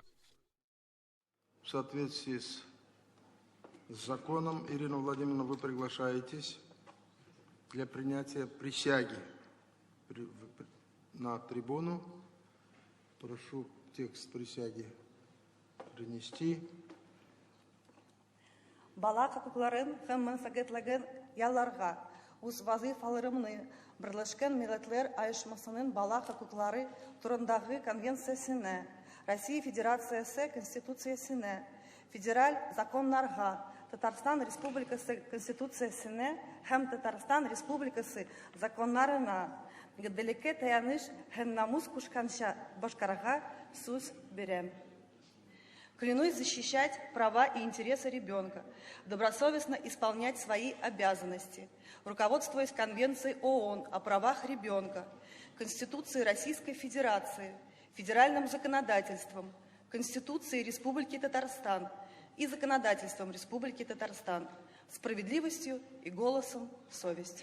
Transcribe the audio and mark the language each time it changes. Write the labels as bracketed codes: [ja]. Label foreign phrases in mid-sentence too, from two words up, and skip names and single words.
[ru] В соответствии с законом, Ирина Владимировна, вы приглашаетесь для принятия присяги на трибуну. Прошу текст присяги принести. [tt] Бала хокукларын һәм мәнфәгатьләрен ялларга үз вазифаларымны Берләшкән Милләтләр Оешмасының бала хокуклары турындагы конвенциясенә, Россия Федерациясе Конституциясенә, федераль законнарга, Татарстан Республикасы Конституциясенә һәм Татарстан Республикасы законнарына гаделлеккә таяныш һәм намус кушканча башкарга сүз бирәм. [ru] Клянусь защищать права и интересы ребенка, добросовестно исполнять свои обязанности, руководствуясь Конвенцией ООН о правах ребенка, Конституцией Российской Федерации, федеральным законодательством, Конституцией Республики Татарстан и законодательством Республики Татарстан, справедливостью и голосом совести.